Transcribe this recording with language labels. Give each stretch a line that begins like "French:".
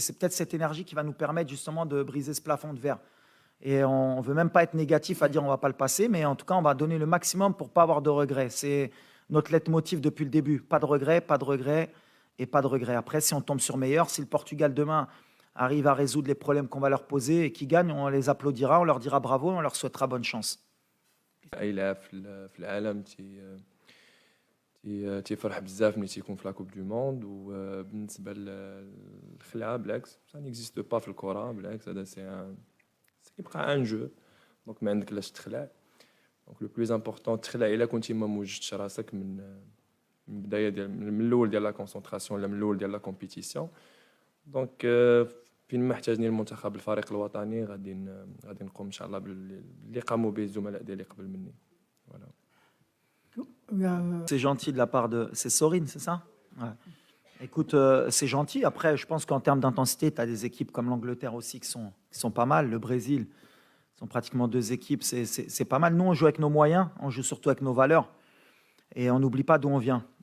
French: C'est peut-être cette énergie qui va nous permettre justement de briser ce plafond de verre. Et on ne veut même pas être négatif à dire on ne va pas le passer, mais en tout cas, on va donner le maximum pour ne pas avoir de regrets. C'est notre leitmotiv depuis le début. Pas de regrets, pas de regrets et pas de regrets. Après, si on tombe sur meilleur, si le Portugal demain arrive à résoudre les problèmes qu'on va leur poser et qu'ils gagnent, on les applaudira, on leur dira bravo, on leur souhaitera bonne chance.
Arabic: اي لاعب في العالم تيفرح بزاف ملي تيكون في لا كوب دو موند. وبالنسبه للخلعه بالعكس
French: ça n'existe pas
Arabic: في الكره. بالعكس هذا سي كيبقى ان جو. دونك ما عندك علاش تخلع. دونك لو بلوز امبورطون تخلع الا كنتي ما موجدتش راسك من البدايه ديال من الاول ديال لا كونسونطراسيون ولا من الاول ديال لا كومبيتيسيون. دونك فين ما احتاجني المنتخب الفريق الوطني غادي نقوم ان شاء الله باللي قاموا به الزملاء ديالي قبل مني.
French: Voilà. C'est gentil de la part de... C'est Sorine, c'est ça? Ouais. Écoute, c'est gentil. Après, je pense qu'en termes d'intensité, tu as des équipes comme l'Angleterre aussi qui sont pas mal. Le Brésil, sont pratiquement 2 équipes. C'est pas mal. Nous, on joue avec nos moyens. On joue surtout avec nos valeurs. Et on n'oublie pas d'où on vient.